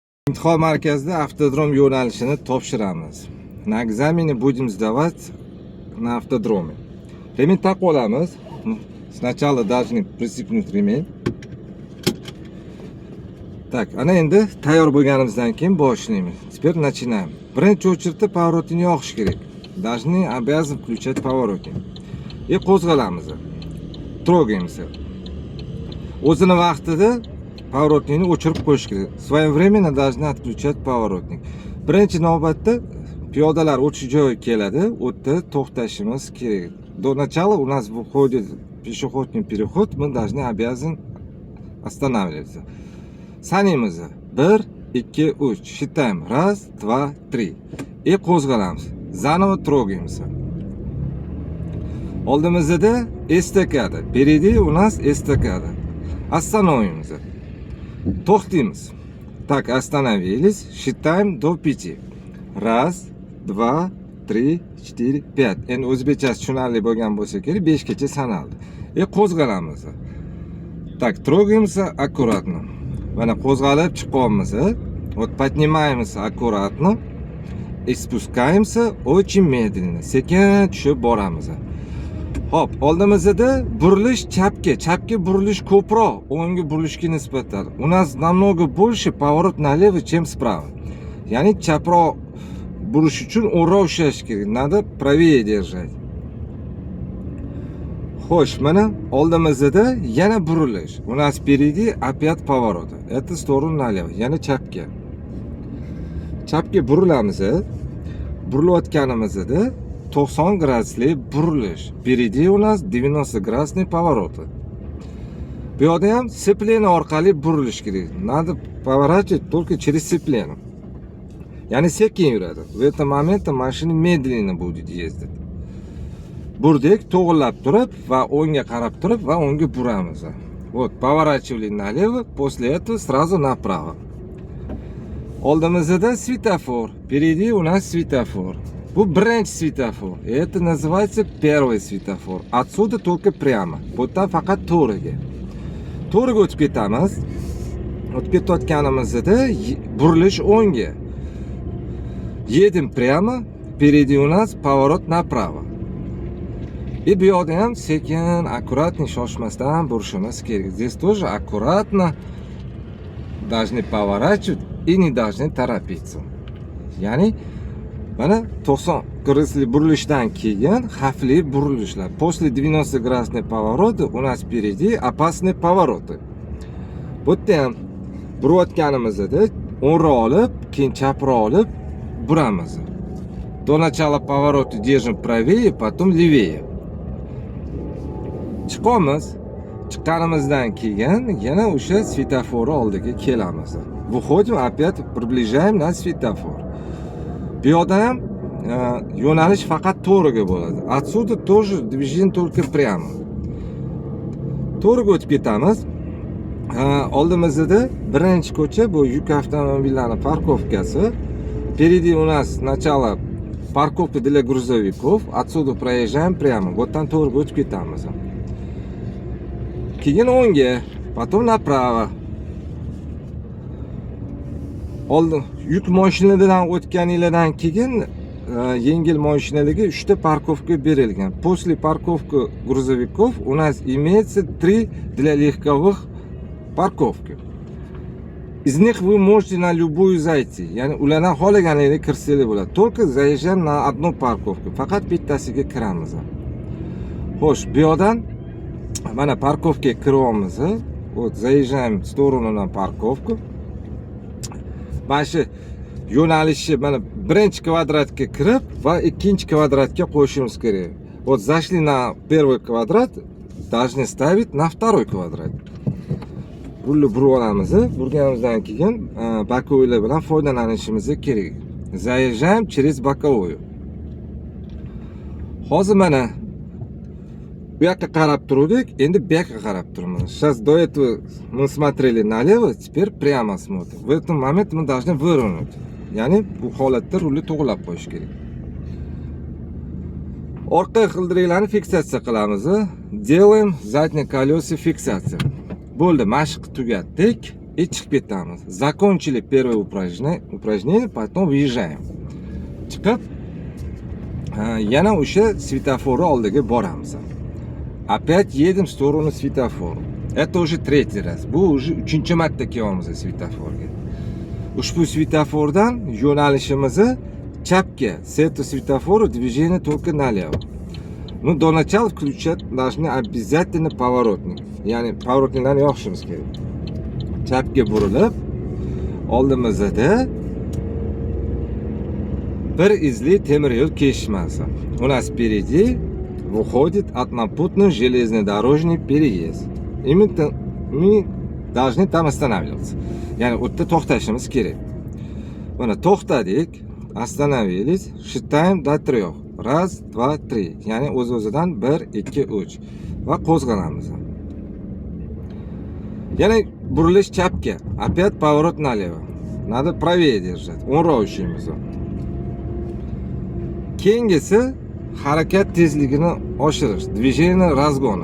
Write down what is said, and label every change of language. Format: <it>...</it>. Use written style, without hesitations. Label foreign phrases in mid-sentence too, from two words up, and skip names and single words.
<uz>Imtihon markazida avtodrom yo'nalishini topshiramiz.</uz> <ru>На экзамене будем сдавать на автодроме. Ремень так olamiz. Сначала должны пристегнуть ремень. Так,</ru> <uz>ana endi tayyor bo'lganimizdan keyin boshlaymiz.</uz> <ru>Теперь начинаем.</ru> <uz>Birinchi o'chirda поворотni yoqish kerak.</uz> <ru>Должны обязан включать поворотник. И qo'zg'alamiz. Трогаемся.</ru> <uz>O'zini vaqtida поворотникni o'chirib qo'yish kerak.</uz> <ru>Своевременно должны отключать поворотник.</ru> <uz>Birinchi navbatda piyodalar o'tish joyi keladi, u yerda to'xtashimiz kerak.</uz> <ru>До начала у нас выходит пешеходный переход, мы должны обязан останавливаться.</ru> <uz>Sanaymiz. 1, 2, 3. Считаем.</uz> <ru>1, 2, 3. И qo'zg'alamiz. Zanovo трогаемся.</ru> <uz>Oldimizda estakada.</uz> <ru>Впереди у нас эстакада. Остановимся. To'xtaymiz. Так, остановились. Считаем до 5. 1, 2, 3, 4, 5.</ru> <uz>Endi o'zbekchasi tushunarli bo'lgan bo'lsa kerak, 5 gacha sanaldi. Qo'zg'alamiz.</uz> <ru>Так, трогаемся аккуратно.</ru> <uz>Mana qo'zg'alib chiqamiz.</uz> <ru>Вот поднимаемся аккуратно и спускаемся очень медленно.</ru> <uz>Sekin tushib boramiz. Hop, oldimizda burilish chapga burilish ko'proq, o'ngga burilishga nisbatan.</uz> <ru>У нас намного больше поворот налево, чем справа.</ru> <uz>Ya'ni chaproq burish uchun o'ra ushlash kerak.</uz> <ru>Надо правее держать.</ru> <uz>Xo'sh, mana oldimizda yana burilish.</uz> <ru>У нас впереди опять поворот. Это в сторону налево,</ru> <uz>ya'ni chapga. Chapga burilamiz. Burilayotganimizda 90 graduslik burilish.</uz> <ru>Впереди у нас 90 градусный поворот.</ru> <uz>Bu yerda ham сцепление orqali burilish kerak.</uz> <ru>Надо поворачивать только через сцепление.</ru> <uz>Ya'ni sekin yuradi.</uz> <ru>В этом моменте машина медленно будет ездить.</ru> <uz>Burdik, to'g'rilab turib va o'ngga qarab turib va o'ngga buramiz.</uz> <ru>Вот, поворачивали налево, после этого сразу направо.</ru> <uz>Oldimizda светофор.</uz> <ru>Впереди у нас светофор.</ru> <uz>Bu birinchi sветофор.</uz> <ru>Это называется первый светофор. Отсюда только прямо.</ru> <uz>Bundan faqat to'g'riga. To'g'riga o'tib ketamiz. O'tib ketayotganimizda burilish o'ngga.</uz> <ru>Едем прямо. Впереди у нас поворот направо.</ru> <uz>И bu yerda ham sekin, аккуратно, shoshmasdan burishimiz kerak.</uz> <ru>Здесь тоже аккуратно должны поворачивать и не должны торопиться.</ru> <uz>Ya'ni mana 90 gradusli burilishdan keyin xavfli burilishlar.</uz> <ru>После 90 градусный поворота у нас впереди опасные повороты.</ru> <uz>Bu yerda ham burayotganimizda o'ngga olib, keyin chapga olib buramiz.</uz> <ru>До начала поворота держим правее, потом левее.</ru> <uz>Chiqamiz. Chiqqanimizdan keyin yana o'sha svetofor oldiga kelamiz.</uz> <ru>Выходим, опять приближаем на светофор.</ru> <uz>Bu yerda ham yo'nalish faqat to'g'riga bo'ladi.</uz> <ru>Отсюда тоже движение только прямо.</ru> <uz>To'g'riga o'tib ketamiz. Oldimizda birinchi ko'cha bu yuk avtomobillarining parkovkasi.</uz> <ru>Впереди у нас сначала парковка для грузовиков. Отсюда проезжаем прямо. Вот там</ru> <uz>to'g'riga o'tib ketamiz. Keyin o'ngga,</uz> <ru>потом направо.</ru> <uz>Oldin yuk mashinalaridan o'tganinglardan keyin yengil mashinalarga 3 ta parkovka berilgan.</uz> <ru>После парковки грузовиков у нас имеется 3 для легковых парковки. Из них вы можете на любую зайти.</ru> <uz>Ya'ni ulardan xohlaganingizga kirsanglar bo'ladi.</uz> <ru>Только заезжаем на одну парковку.</ru> <uz>Faqat bittasiga kiramiz. Xo'sh, bu yerdan mana parkovkaga kiryapmiz.</uz> <ru>Вот, заезжаем в сторону на парковку.</ru> <uz>Mana shu yo'nalishni mana birinchi kvadratga kirib va ikkinchi kvadratga qo'shishimiz kerak.</uz> <ru>Вот зашли на первый квадрат, должны ставить на второй квадрат.</ru> <uz>Burib olamiz. Burganimizdan keyin bokoviylar bilan foydalanishimiz kerak.</uz> <ru>Заезжаем через боковую.</ru> <uz>Hozir mana bu yoqqa qarab turdik, endi bu yoqqa qarab turamiz.</uz> <ru>Сейчас до этого мы смотрели налево, теперь прямо смотрим. В этот момент мы должны выровнять.</ru> <uz>Ya'ni bu holatda rulni to'g'rilab qo'yish kerak. Orqa g'ildiraklarni fiksatsiya qilamiz.</uz> <ru>Делаем задние колеса фиксация.</ru> <uz>Bo'ldi, mashq tugatdik. и chiqib ketamiz.</uz> <ru>Закончили первое упражнение, потом выезжаем.</ru> <uz>Chiqib yana o'sha svetofor oldiga boramiz.</uz> <ru>Опять едем в сторону светофора. Это уже третий раз.</ru> <uz>Bu уже uchinchi marta kelyapmiz svetoforga. Ushbu svetofordan yo'nalishimizni chapga.</uz> <ru>С этого светофора движение только налево. Ну, до начала включать должны обязательно поворотник.</ru> <uz>Ya'ni поворотникlarni yoqishimiz kerak. Chapga burilib, oldimizda bir izli temir yo'l kesishmasi.</uz> <ru>У нас впереди выходит однопутный железнодорожный переезд. И мы должны там останавливаться.</ru> <uz>Ya'ni o'tda to'xtashimiz kerak. Mana to'xtadik,</uz> <ru>остановились, считаем до 3. Раз, два, три.</ru> <uz>Ya'ni o'z-o'zidan 1, 2, 3 va qo'zg'alamiz. Yana burilish chapga.</uz> <ru>Опять поворот налево. Надо правее держать.</ru> <uz>O'nroq ushlaymiz. Keyingisi harakat tezligini oshirish,</uz> <ru>движение разгона.</ru>